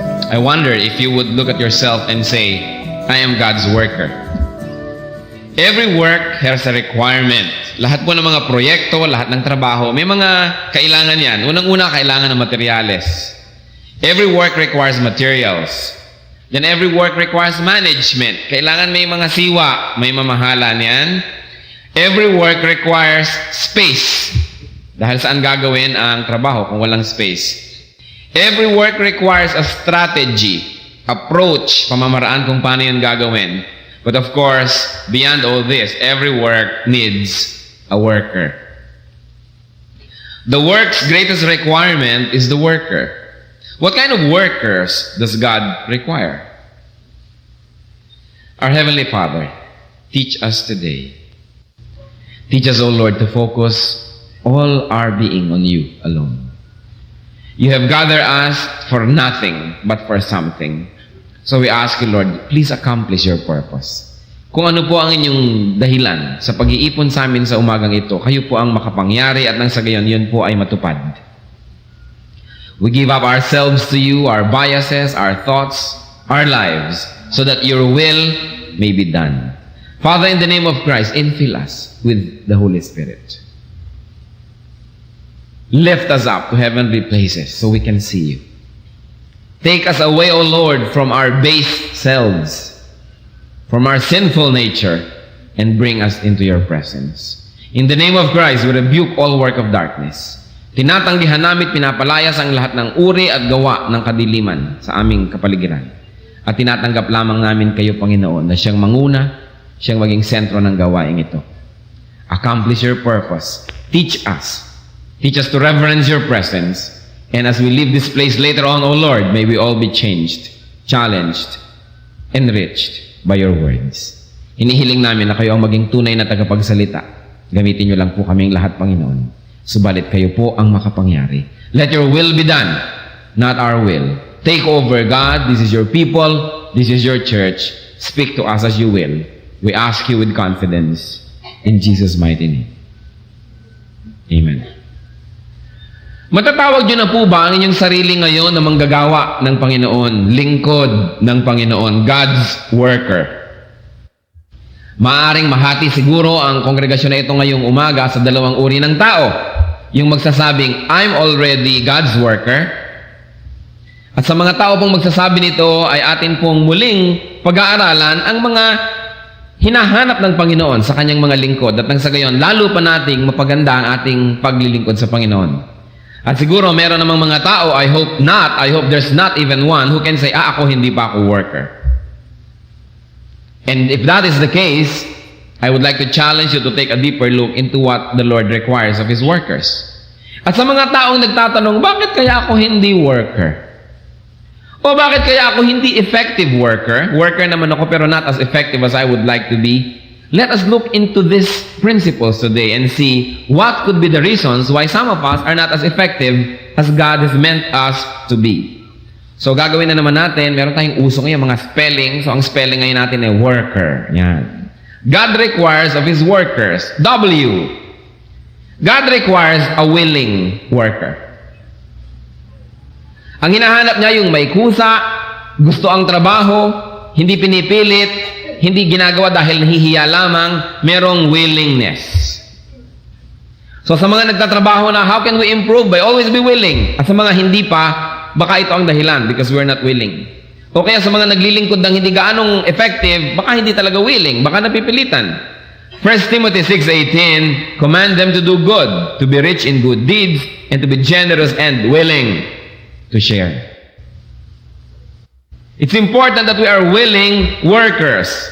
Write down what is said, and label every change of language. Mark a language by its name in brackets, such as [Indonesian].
[English] I wonder if you would look at yourself and say, I am God's worker. Every work has a requirement. [Filipino] Lahat po ng mga proyekto, lahat ng trabaho, may mga kailangan yan. Unang-una, kailangan ng materyales. [English] Every work requires materials. Then every work requires management. [Filipino] Kailangan may mga siwa, may mamahalan yan. [English] Every work requires space. [Filipino] Dahil saan gagawin ang trabaho kung walang space? [English] Every work requires a strategy, approach, [Filipino] pamamaraan kung paano yun gagawin. [English] But of course, beyond all this, every work needs a worker. The work's greatest requirement is the worker. What kind of workers does God require? Our Heavenly Father, teach us today. Teach us, O Lord, to focus all our being on you alone. You have gathered us for nothing but for something. So we ask you, Lord, please accomplish your purpose. [Filipino] Kung ano po ang inyong dahilan sa pag-iipon sa amin sa umagang ito, kayo po ang makapangyari at nang sa gayon, yun po ay matupad. [English] We give up ourselves to you, our biases, our thoughts, our lives, so that your will may be done. Father, in the name of Christ, infill us with the Holy Spirit. Lift us up to heavenly places so we can see you. Take us away, O Lord, from our base selves, from our sinful nature, and bring us into your presence. In the name of Christ, we rebuke all work of darkness. [Filipino] Tinatanggihan namin, pinapalayas ang lahat ng uri at gawa ng kadiliman sa aming kapaligiran. At tinatanggap lamang namin kayo, Panginoon, na siyang manguna, siyang maging sentro ng gawaing ito. [English] Accomplish your purpose. Teach us. Teach us to reverence your presence. And as we leave this place later on, O Lord, may we all be changed, challenged, enriched by your words. [Filipino] Hinihiling namin na kayo ang maging tunay na tagapagsalita. Gamitin niyo lang po kaming lahat, Panginoon. Subalit kayo po ang makapangyari. [English] Let your will be done, not our will. Take over, God. This is your people. This is your church. Speak to us as you will. We ask you with confidence. In Jesus' mighty name. Amen. [Filipino] Matatawag niyo na po ba ang inyong sarili ngayon na manggagawa ng Panginoon, lingkod ng Panginoon, [English] God's worker? [Filipino] Maaring mahati siguro ang kongregasyon na ito ngayong umaga sa dalawang uri ng tao. Yung magsasabing, [English] I'm already God's worker. [Filipino] At sa mga tao pong magsasabi nito ay atin pong muling pag-aaralan ang mga hinahanap ng Panginoon sa kanyang mga lingkod. At nang sa gayon, lalo pa nating mapaganda ang ating paglilingkod sa Panginoon. At siguro meron namang mga tao, [English] I hope there's not even one who can say, [Filipino] ako hindi pa ako worker. [English] And if that is the case, I would like to challenge you to take a deeper look into what the Lord requires of His workers. [Filipino] At sa mga taong nagtatanong, bakit kaya ako hindi worker? O bakit kaya ako hindi effective worker? Worker naman ako pero [English] not as effective as I would like to be. Let us look into these principles today and see what could be the reasons why some of us are not as effective as God has meant us to be. [Filipino] So, gagawin na naman natin, meron tayong uso ngayon, mga spelling. So, ang spelling ngayon natin ay worker. Yan. [English] God requires of His workers. W. God requires a willing worker. [Filipino] Ang hinahanap niya yung may kusa, gusto ang trabaho, hindi pinipilit, hindi ginagawa dahil nahihiya lamang, merong willingness. So sa mga nagtatrabaho na, [English] how can we improve? By always be willing. [Filipino] At sa mga hindi pa, baka ito ang dahilan [English] because we're not willing. [Filipino] O kaya sa mga naglilingkod ng hindi gaanong effective, baka hindi talaga willing, baka napipilitan. [English] 1 Timothy 6:18, command them to do good, to be rich in good deeds, and to be generous and willing to share. It's important that we are willing workers.